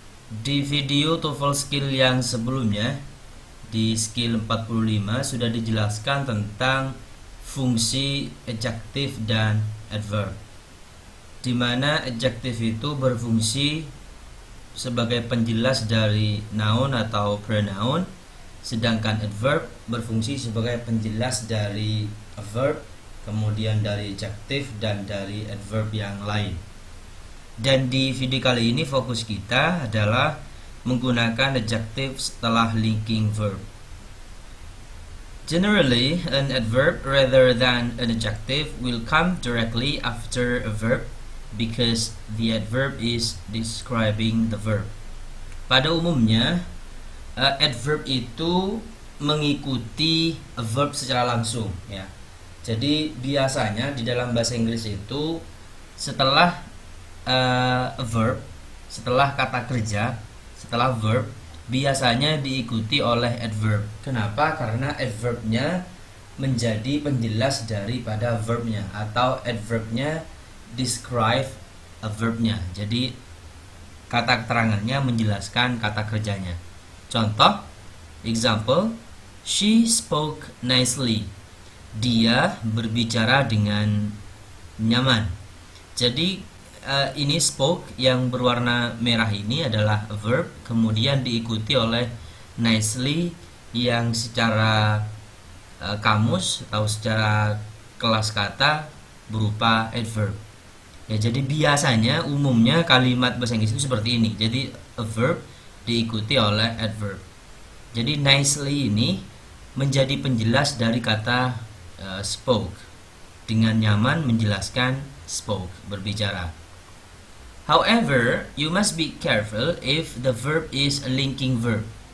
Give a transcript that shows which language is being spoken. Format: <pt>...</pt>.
<id>Di video TOEFL skill yang sebelumnya, di skill 45 sudah dijelaskan tentang fungsi adjektif dan adverb, di mana adjektif itu berfungsi sebagai penjelas dari noun atau pronoun, sedangkan adverb berfungsi sebagai penjelas dari verb, kemudian dari adjektif dan dari adverb yang lain. Dan di video kali ini fokus kita adalah menggunakan adjektif setelah linking verb.</id> <en>Generally, an adverb rather than an adjective will come directly after a verb because the adverb is describing the verb.</en> <id>Pada umumnya, adverb itu mengikuti a verb secara langsung, ya. Jadi biasanya di dalam bahasa Inggris itu setelah a verb, setelah kata kerja, setelah verb biasanya diikuti oleh adverb. Kenapa? Karena adverbnya menjadi penjelas daripada verbnya, atau adverbnya describe a verbnya. Jadi kata keterangannya menjelaskan kata kerjanya.</id> <en>Contoh, example, she spoke nicely.</en> <id>Dia berbicara dengan nyaman. Jadi ini spoke yang berwarna merah ini adalah a verb, kemudian diikuti oleh nicely yang secara kamus atau secara kelas kata berupa adverb. Ya, jadi biasanya umumnya kalimat bahasa Inggris itu seperti ini. Jadi a verb diikuti oleh adverb. Jadi nicely ini menjadi penjelas dari kata spoke. Dengan nyaman menjelaskan spoke, berbicara.</id> <en>However, you must be careful if the verb is a linking verb.</en>